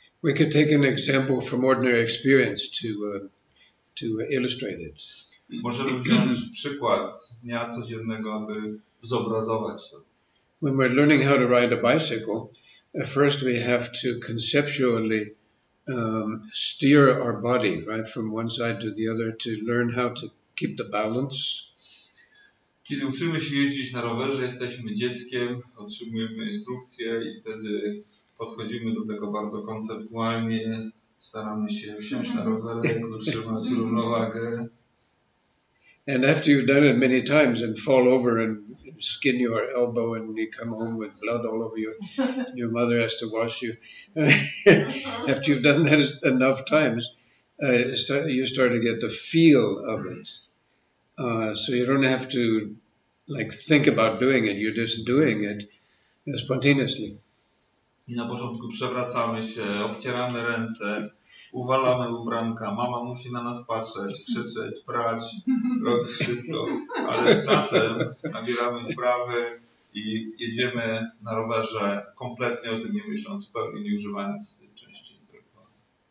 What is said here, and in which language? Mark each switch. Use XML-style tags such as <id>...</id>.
<en>We could take an example from ordinary experience to illustrate it.</en> <pl>Możemy wziąć przykład z dnia codziennego, aby zobrazować to.</pl> <en>When we're learning how to ride a bicycle, first we have to conceptually steer our body right from one side to the other to learn how to keep the balance.</en> <pl>Kiedy uczymy się jeździć na rowerze, jesteśmy dzieckiem, otrzymujemy instrukcje i wtedy podchodzimy do tego bardzo konceptualnie, staramy się wsiąść na rowerek, utrzymać równowagę.</pl> <en>And after you've done it many times and fall over and skin your elbow and you come home with blood all over you, your mother has to wash you. After you've done that enough times, you start to get the feel of it. So you don't have to think about doing it, you're just doing it spontaneously.</en> <pl>I na początku przewracamy się, obcieramy ręce, uwalamy ubranka, mama musi na nas patrzeć, krzyczeć, prać, robić wszystko, ale z czasem nabieramy wprawy i jedziemy na rowerze kompletnie o tym nie myśląc, zupełnie nie używając tej części intelektualnej.</pl>